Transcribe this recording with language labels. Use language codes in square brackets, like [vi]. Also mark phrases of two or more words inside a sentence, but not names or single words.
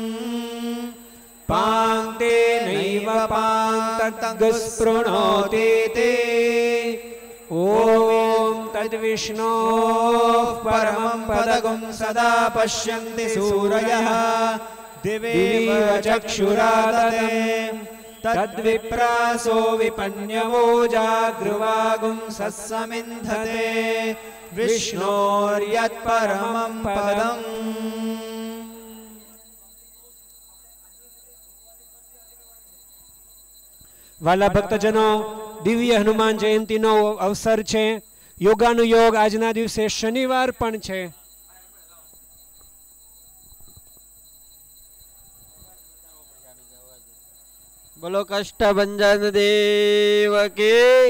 [sa] पान्तेनैव पान्तगस्पृणोतीति ॐ तद्विष्णोः परमं पदगुं सदा पश्यन्ति सूरयः दिवेव चक्षुरादते तद्विप्रासो विपन्यवो जागृवागुं सस्समिन्धते विष्णोर्यत्परमं पदम्। [gu] વાલા ભક્તજનો, દિવ્ય હનુમાન જયંતીનો અવસર છે. યોગાનુયોગ આજના દિવસે શનિવાર પણ છે. બોલો કષ્ટભંજન દેવ કી.